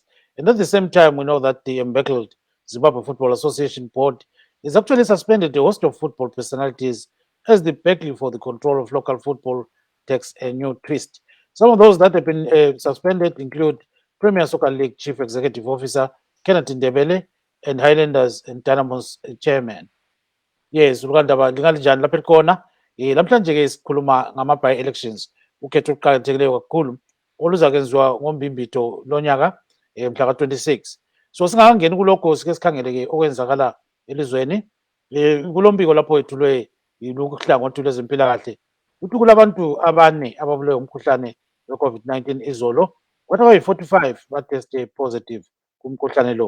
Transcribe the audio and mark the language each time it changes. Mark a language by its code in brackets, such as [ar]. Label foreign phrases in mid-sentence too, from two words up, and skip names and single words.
[en] And at the same time, we know that the embattled Zimbabwe Football Association board is actually suspended a host of football personalities as the battle for the control of local football takes a new twist. Some of those that have been suspended include Premier Soccer League Chief Executive Officer Kenneth Ndebele and Highlanders and Dynamos chairman. [nd] Yes, Rwanda lingalijani lapha khona namhlanje ke sikhuluma ngama by elections ukhetho oluqhakathekileyo kakhulu oluzakwenziwa ngombimbito lonyaka mhla ka26. So singakangeni kulokho sike sikhangele ke okwenzakala elizweni kulombiko lapho ethulwe ilukuhlangothi lwezempilakahle ukuthi kulabantu abane ababulewe umkhuhlane we-COVID-19 izolo kwathi abayi-45 bateste positive kumkhuhlane lo.